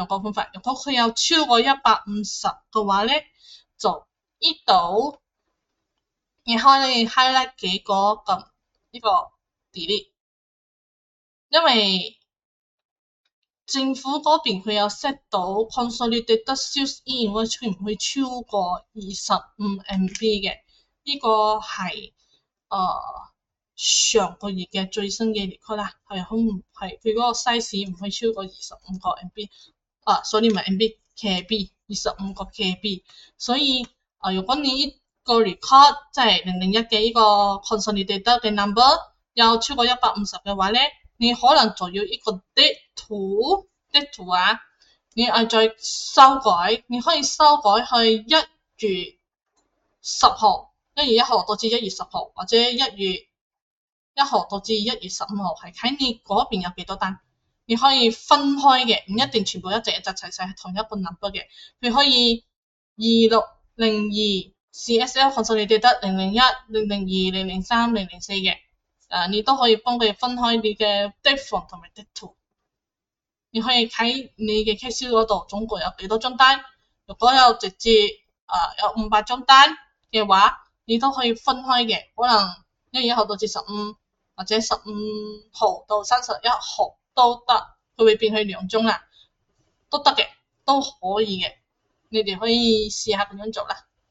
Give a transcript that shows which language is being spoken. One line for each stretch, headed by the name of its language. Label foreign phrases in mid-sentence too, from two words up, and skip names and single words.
Cantonese: 果佢有超過150嘅話咧，就呢度你可以 highlight 幾個咁呢個 delete， 因為政府嗰邊佢有 set 到
English: consolidated sales invoice
Cantonese: 唔會超過25 MB 嘅，呢個係上個月嘅最新嘅列區啦，係佢嗰個 size 唔會超過25個 MB， 所以唔係 MB，KB 25個 KB， 所以如果你呢個 record 即係001嘅呢個 consolidated 嘅 number 有超過150嘅話咧，你可能就要一個
English: date to
Cantonese: 你再修改，你可以修改去1月10號，1月1號到至1月10號，或者1月1號到至1月15號，係睇你嗰邊有幾多單，你可以分開嘅，唔一定全部一隻齊晒係同一個 number 嘅，佢可以 2602 CSL consolidated 001 002 003 004嘅，你都可以幫佢分開你嘅
English: date from
Cantonese: 同埋
English: date to，
Cantonese: 你可以睇你嘅 case 嗰度總共有幾多張單，如果有直接有500張單嘅話，你都可以分開嘅，可能1月1號到至15，或者15號到31號都得，佢會變去2張啦，都得嘅，都可以嘅，你哋可以試下咁樣做啦。